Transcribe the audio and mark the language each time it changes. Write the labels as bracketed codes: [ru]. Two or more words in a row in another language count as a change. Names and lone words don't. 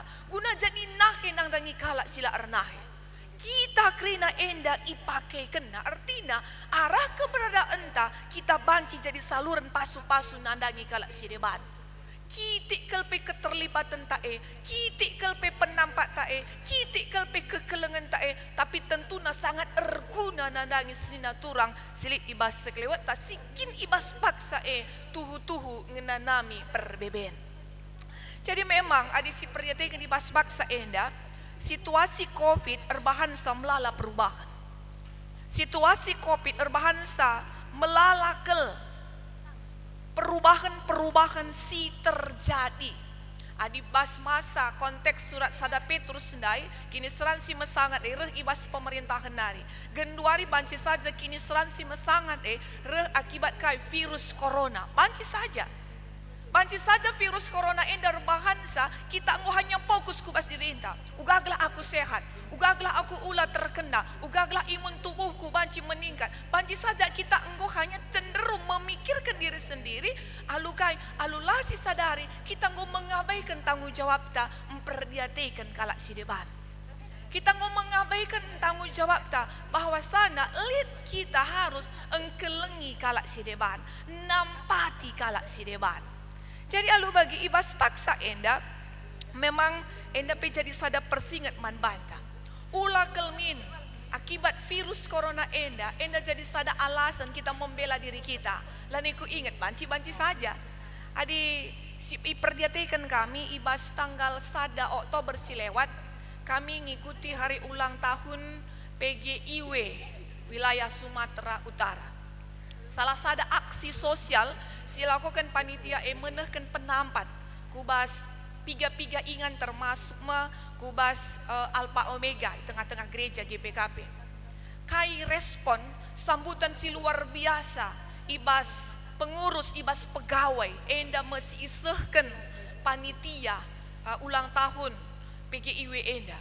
[btx] Guna jadi nahe nandangi kalak sila ernahe. Kita kerina enda ipakai kena artinya arah keberadaan ta kita banci jadi saluran pasu-pasu nandangi kalak sideban. Kitik kelpe keterlibatan tae, kitik kelpe penampak tae, kitik kelpe kekelengan tae, [id] tapi tentunya sangat [btx] erguna nandangi senina turang silik ibas sekelewat tak sikin ibas paksa tuhu-tuhu ngenanami perbeben. [id] Jadi memang ada [btx] si perdiateikan ibas paksa enda situasi COVID erbahansa melala perubahan. Situasi COVID erbahansa melala perubahan si terjadi. Adi bas masa konteks surat sada Petrus sendai kini seransi mesangat reh ibas pemerintahan nari. Genduari banci saja kini seransi mesangat reh akibat kai virus corona. Banci saja virus corona endar bahansa [id] kita nggak hanya fokus [btx] kubas diri inta. Ugaglah aku sehat, ugaglah aku ulah terkena, ugaglah [id] imun tubuhku [btx] banci meningkat. Banci saja [id] kita nggak hanya cenderung memikirkan diri sendiri. [btx] Alulah si sadari [id] kita nggak mengabaikan tanggung jawab [btx] ta memperdiateikan kalak sideban. [id] Kita nggak mengabaikan tanggung jawab ta bahwa sana lead kita harus [btx] engkelengi kalak sideban, nampati kalak sideban. Jadi alu bagi ibas paksa enda memang enda jadi sada persingat man banta. Ulah kelmin akibat virus corona enda jadi sada [id] alasan kita membela diri kita. [btx] Laniku ingat banci-banci saja. Adi si perdiateikan kami ibas tanggal sada Oktober silewat kami ngikuti [id] hari ulang tahun PGIW wilayah [btx] Sumatera Utara. [id] Salah satu aksi sosial [btx] silakukan panitia menehkan penampat kubas piga-piga ingan termasuk kubas Alpha Omega [id] di tengah-tengah gereja [btx] GPKP. Kai [id] respon sambutan [btx] si [id] luar biasa [btx] ibas pengurus ibas pegawai enda mesti isehkan [id] panitia ulang tahun PGIW [btx] enda.